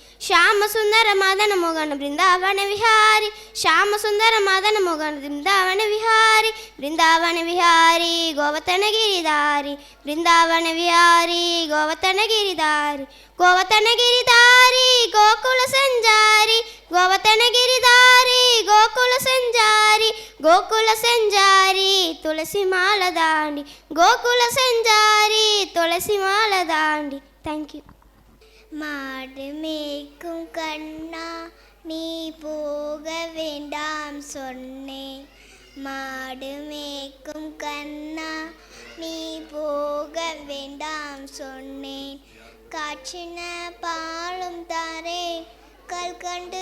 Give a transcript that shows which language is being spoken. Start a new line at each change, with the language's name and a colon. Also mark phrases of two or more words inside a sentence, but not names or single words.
Sanskrit: ಶ್ಯಾಮಸುಂದರ ಮದನ ಮೋಹನ ಬೃಂದಾವನ ವಿಹಾರಿ ಶ್ಯಾಮಸುಂದರ ಮದನ ಮೋಹನ ಬೃಂದಾವನ ವಿಹಾರಿ ಬೃಂದಾವನ ವಿಹಾರಿ ಗೋವರ್ಧನ ಗಿರಿಧಾರಿ ಬೃಂದಾವನ ವಿಹಾರಿ ಗೋವರ್ಧನ ಗಿರಿಧಾರಿ ಗೋವರ್ಧನ ಗಿರಿಧಾರಿ ಗೋಕುಲ ಸಂಜಾರಿ ಗೋವರ್ಧನ ಗಿರಿಧಾರಿ ಗೋಕುಲ ಸಂಜಾರಿ ಗೋಕುಲ ಸಂಜಾರಿ ತುಳಸಿ ಮಾಲ ದಾಂಡಿ ಗೋಕುಲ ಸಂಜಾರಿ ತುಳಸಿ ಮಾಲ ದಾಂಡಿ.
English: Thank you.
Tamil: மாடு மேய்க்கும் கண்ணா நீ போக வேண்டாம் சொன்னேன் மாடு மேய்க்கும் கண்ணா நீ போக வேண்டாம் சொன்னேன் காய்ச்சின பாலும் தரேன் கல்கண்டு